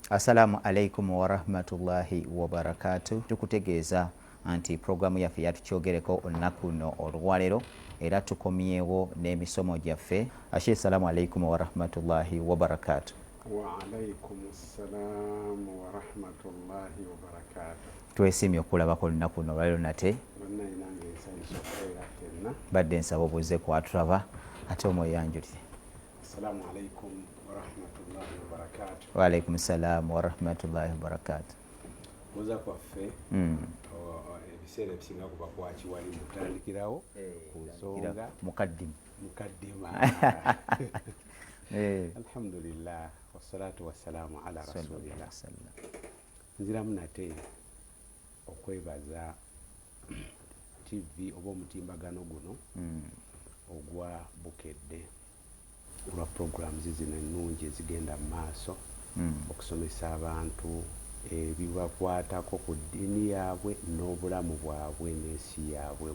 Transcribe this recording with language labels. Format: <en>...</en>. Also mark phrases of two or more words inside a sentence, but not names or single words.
<ar>السلام عليكم ورحمة الله وبركاته.</ar> <lg>Tukutegeeza anti programu yaffe yatukyogereko olunaku luno olwaleero era tukomyewo n'emisomo gyaffe. Rashid,</lg> <ar>السلام عليكم ورحمة الله وبركاته. وعليكم السلام ورحمة الله وبركاته.</ar> <lg>Twesimye okulabako olunaku luno olwaleero nate. Badde nsaba obuze kwatulaba ate omweyanjulire.</lg> <ar>السلام عليكم ورحمة الله وبركاته. وعليكم السلام ورحمة الله وبركاته.</ar> <lg>Muza kwaffe ebiseera ebisinga kuba kwakiwali mutandikirawo ku nsonga mukaddima.</lg> <ar>الحمد لله والصلاة والسلام على رسول الله.</ar> <lg>Nziramu nate okwebaza TV oba omutimbagano guno ogwa bukedde olwa programs zino ennungi ezigenda mu maaso okusomesa abantu ebibakwatako ku ddiini yaabwe n'obulamu bwabwe n'ensi yaabwe.</lg>